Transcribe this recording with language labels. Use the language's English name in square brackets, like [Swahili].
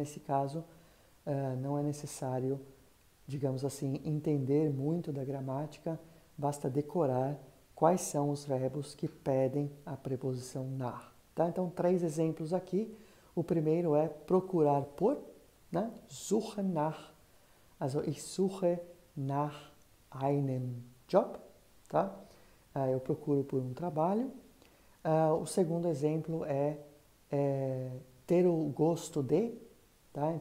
[Portuguese] Nesse caso, não é necessário, digamos assim, entender muito da gramática, basta decorar quais são os verbos que pedem a preposição nach, tá? Então, 3 exemplos aqui. O primeiro é procurar por, né? [German] Suchen nach. Also, ich suche nach einem Job, [Portuguese] tá? Eu procuro por um trabalho. O segundo exemplo é ter o gosto de, tá?